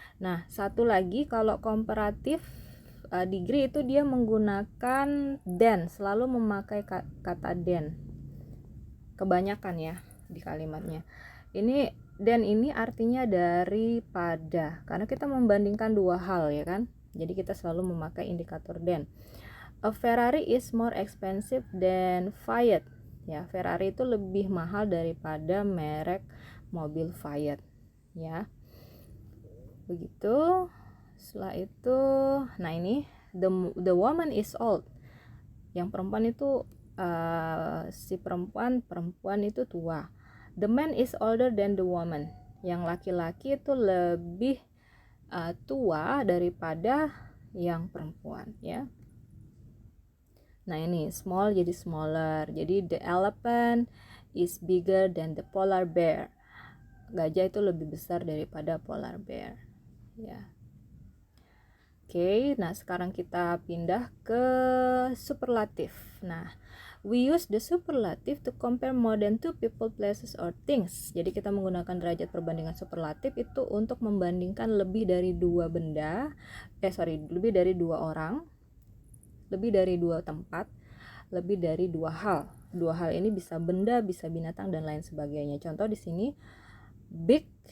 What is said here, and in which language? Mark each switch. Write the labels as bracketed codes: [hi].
[id] Nah, satu lagi kalau komparatif degree itu dia menggunakan than, selalu memakai kata than. Kebanyakan ya di kalimatnya. Ini than ini artinya daripada, karena kita membandingkan dua hal ya kan. Jadi kita selalu memakai indikator than. [en] A Ferrari is more expensive than Fiat. [id] Ya, Ferrari itu lebih mahal daripada merek mobil Fiat. Ya, begitu. Setelah itu, nah ini [en] the woman is old. [id] Yang perempuan itu si perempuan itu tua. [en] The man is older than the woman. [id] Yang laki-laki itu lebih tua daripada yang perempuan ya. Nah, ini small jadi smaller. Jadi [en] the elephant is bigger than the polar bear. [id] Gajah itu lebih besar daripada polar bear. Ya. Oke, nah sekarang kita pindah ke superlatif. Nah, [en] we use the superlative to compare more than two people, places, or things. [id] Jadi kita menggunakan derajat perbandingan superlatif itu untuk membandingkan lebih dari dua benda, lebih dari dua orang, lebih dari dua tempat, lebih dari dua hal. Dua hal ini bisa benda, bisa binatang, dan lain sebagainya. Contoh di sini big